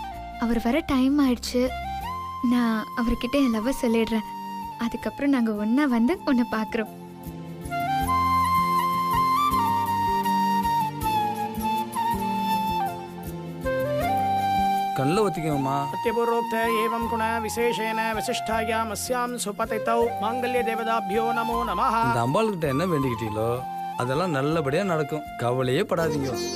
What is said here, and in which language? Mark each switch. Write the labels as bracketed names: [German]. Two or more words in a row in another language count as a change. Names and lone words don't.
[Tamil] அவர் வர டைம் ஆயிடுச்சு. நான் அவர்கிட்ட என் லவ் சொல்லிடுறேன். அதுக்கப்புறம் நாங்க ஒன்னா வந்து உன்னை பாக்குறோம். கண்ணில் ஒத்திக்கோமா. [Sanskrit] सत्यपूर्वोक्त एवं गुण विशेषेण वसिष्ठायाम् अस्यां सुपतितौ मांगल्य देवताभ्यो नमो नमः. [Tamil] இந்த அம்பாள்கிட்ட என்ன வேண்டிக்கிட்டீங்களோ அதெல்லாம் நல்லபடியா நடக்கும். கவலையே படாதீங்க.